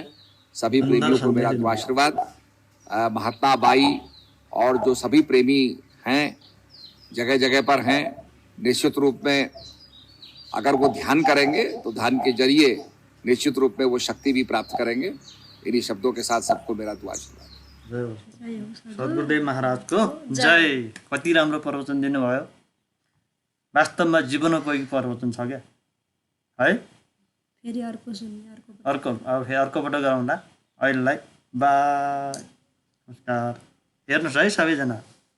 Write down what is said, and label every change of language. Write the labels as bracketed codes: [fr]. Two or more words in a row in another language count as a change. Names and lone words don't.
[hi] सभी प्रेमियों को मेरा आशीर्वाद। महात्मा बाई और जो सभी प्रेमी हैं, जगह जगह पर हैं, निश्चित रूप में अगर वो ध्यान करेंगे तो ध्यान के जरिए निश्चित रूप में वो शक्ति भी प्राप्त करेंगे। इन्हीं शब्दों के साथ सबको मेरा आशीर्वाद। [ne] सद्गुरुदेव महाराजको जय। कति राम्रो प्रवचन दिनुभयो। वास्तवमा जीवनोपयोगी प्रवचन छ [hi] क्या है। [ne] फेरि अर्को सुन्ने, अर्कोबाट गरौँला। अहिलेलाई बाई, नमस्कार। हेर्नुहोस् है सबैजना।